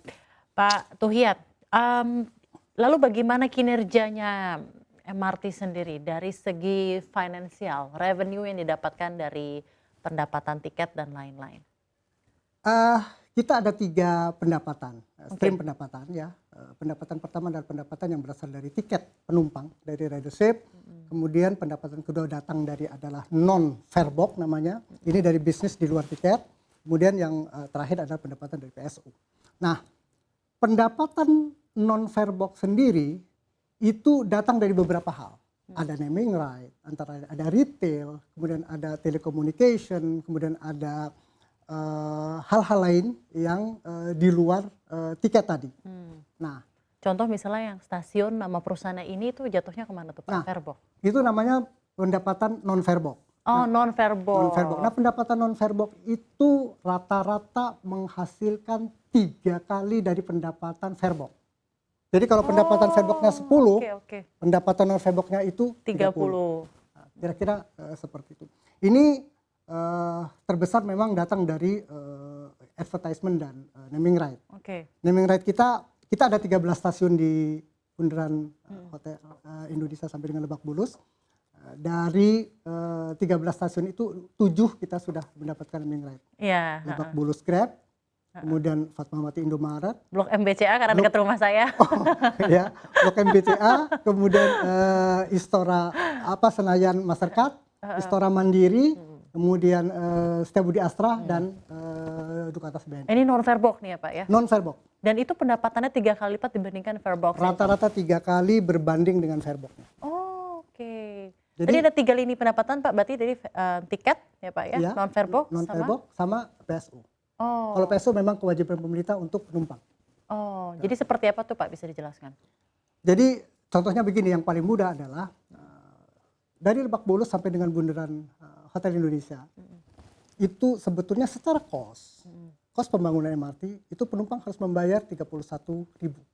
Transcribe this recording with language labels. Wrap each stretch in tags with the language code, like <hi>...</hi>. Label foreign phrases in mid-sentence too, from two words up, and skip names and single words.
<id>Pak Tuhiat, lalu bagaimana kinerjanya MRT sendiri dari segi finansial, revenue yang didapatkan dari pendapatan tiket dan lain-lain? Kita ada 3 pendapatan, stream pendapatan ya. Pendapatan pertama adalah pendapatan yang berasal dari tiket penumpang, dari ridership. Kemudian pendapatan kedua datang dari adalah</id> <en>non-fare box</en> <id>namanya. Ini dari bisnis di luar tiket. Kemudian yang terakhir adalah pendapatan dari PSU. Nah, pendapatan</id> <en>non-fare box</en> <id>sendiri itu datang dari beberapa hal. Ada</id> <en>naming right,</en> <id>antara ada retail, kemudian ada telecommunication, kemudian ada hal-hal lain yang di luar tiket tadi. Nah, contoh misalnya yang stasiun nama perusahaan ini tuh jatuhnya kemana tuh Pak? Nah,</id> <en>Fare box.</en> <id>itu namanya pendapatan</id> <en>non-fare box. Oh, non-fare box. Non-fare box.</en> <id>Nah, pendapatan</id> <en>non-fare box</en> <id>itu rata-rata menghasilkan 3 kali dari pendapatan</id> <en>fare box.</en> <id>Jadi kalau pendapatan</id> <en>fare box-</en> <id>nya 10, pendapatan</id> <en>non-fare box-</en> <id>nya itu 30. Nah, kira-kira seperti itu. Ini terbesar memang datang dari advertisement dan</id> <en>naming right. Naming right</en> <id>kita ada 13 stasiun di bundaran Hotel Indonesia sampai dengan Lebak Bulus. Dari 13 stasiun itu 7 kita sudah mendapatkan</id> <en>naming right.</en> <id>Lebak Bulus Grab, kemudian Fatmawati Indomaret, Blok MBCA karena dekat rumah saya. Ya, Blok MBCA, kemudian Istora Senayan Mastercard, Istora Mandiri, kemudian Setiabudi Astra dan Dukatas BNI. Ini</id> <en>non fare box</en> <id>nih ya Pak ya?</id> <en>Non fare box.</en> <id>Dan itu pendapatannya 3 kali lipat dibandingkan</id> <en>fare box.</en> <id>Rata-rata 3 kali berbanding dengan</id> <en>fare box.</en> <id>Oke. Jadi ada 3 lini pendapatan Pak, berarti dari tiket ya Pak ya,</id> <en>non fare box,</en> <id>sama PSU. Kalau PSU memang kewajiban pemerintah untuk penumpang. Jadi seperti apa tuh Pak, bisa dijelaskan? Jadi contohnya begini, yang paling mudah adalah dari Lebak Bulus sampai dengan bundaran Hotel Indonesia, itu sebetulnya secara kos pembangunan MRT itu penumpang harus membayar 31.000.</id>